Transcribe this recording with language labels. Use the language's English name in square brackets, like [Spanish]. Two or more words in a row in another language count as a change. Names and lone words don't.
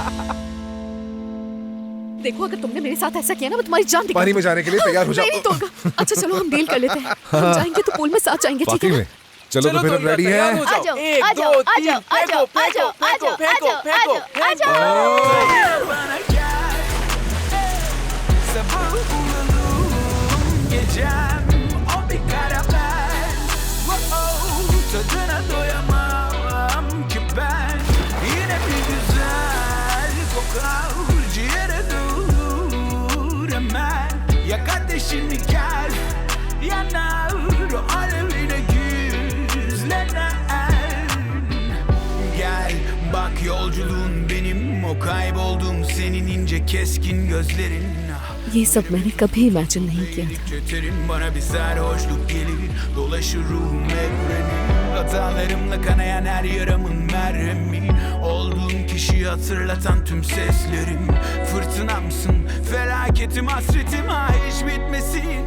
[Hindi] देखो अगर तुमने मेरे साथ ऐसा किया ना, मैं तुम्हारी जान निकाल पानी में जाने के लिए तैयार हो नहीं जाओ। तोलगा। अच्छा चलो हम डील कर लेते हैं, हम जाएंगे तो पूल में साथ जाएंगे, ठीक वाकई है? में? चलो तो फिर हम रेडी हैं। आ जाओ, आ जाओ, आ जाओ, आ जाओ, आ जाओ, आ जाओ, आ जाओ, आ जाओ। [Turkish] Tadına doyamam ki ben. Yine bir güzel kokar ciğere dur hemen. Yak ateşini gel, yanar o alevine güzlenen. Gel bak yolculuğun benim, o kayboldum senin ince keskin gözlerin. [Hindi] ये सब मैंने कभी इमेजिन नहीं किया था। [Turkish] Çöterim bana bir sarhoşluk gelir, dolaşır ruhum evreni. Hatalarımla kanayan her yaramın merhemi. Olduğum kişiyi hatırlatan tüm seslerim. Fırtınamsın, felaketim, hasretim, ha hiç bitmesin.